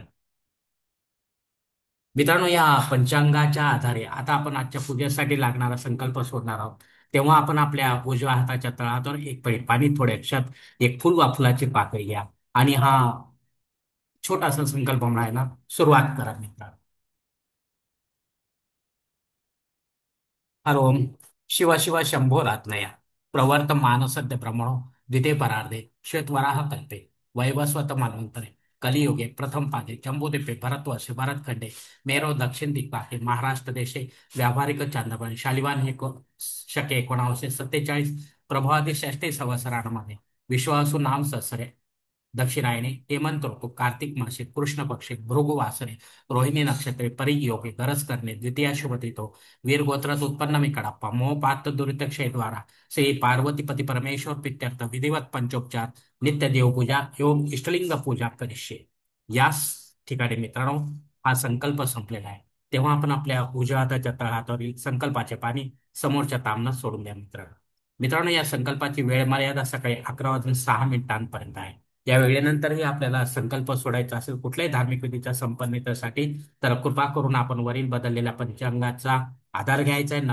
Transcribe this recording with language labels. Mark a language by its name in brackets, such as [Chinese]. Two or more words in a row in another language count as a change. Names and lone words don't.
[Marathi] मित्रांनो, या पंचांगाच्या आधारे आता आपण आजच्या पूजेसाठी लागणारा संकल्प शोधणार आहोत. तेव्हा आपण आपल्या उजव्या हाताच्या तळहातावर एक पळी पाणी, थोड्या क्षात एक फुल वा फुलाची पाकळी घ्या आणि हा छोटासा संकल्प म्हणायला सुरुवात करा मित्रांनो. [Sanskrit] हर ओम शिव शिव शंभोरात्मया प्रवर्तमान सद्य ब्रह्मणो द्वितीय परार्धे श्वेतवराह कल्पे वैवस्वत मन्वंतरे कलियुगे प्रथम पादे जम्बूद्वीपे भरतवर्षे भरतखंडे मेरो दक्षिण दिग्भागे महाराष्ट्र देशे व्यावहारिक चांद्रपणे शालिवान हे शके 1947 प्रभावादी [Marathi] षष्ठी संवत्सरामध्ये [Sanskrit] विश्वासू नाम संवत्सरे दक्षिणायने हेमंत ऋतू कार्तिक मासे कृष्ण पक्षे भृगु वासरे रोहिणी नक्षत्रे परियोगे गरज करणे द्वितीय शुभ तिथो वीर गोत्रात [Marathi] उत्पन्न मी [Sanskrit] कडाप्पा मोह पात्र दुरित क्षय द्वारा श्री पार्वतीपती परमेश्वर प्रित्यर्थ विधिवत पंचोपचार नित्य देवपूजा एवं इष्टलिंग पूजा करिष्ये. [Marathi] याच ठिकाणी मित्रांनो, हा संकल्प संपलेला आहे. तेव्हा आपण आपल्या उजव्या हाताच्या तळहातावरील संकल्पाचे पाणी समोरच्या तामनात सोडून द्या मित्रांनो. मित्रांनो, या संकल्पाची वेळ मर्यादा सकाळी 11 वाजून 6 मिनिटांपर्यंत आहे. या वेळेनंतरही आपल्याला संकल्प सोडायचा असेल कुठल्याही धार्मिक विधीच्या संपन्नतेसाठी, तर कृपा करून आपण वरील बदललेल्या पंचांगाचा आधार घ्यायचा आहे.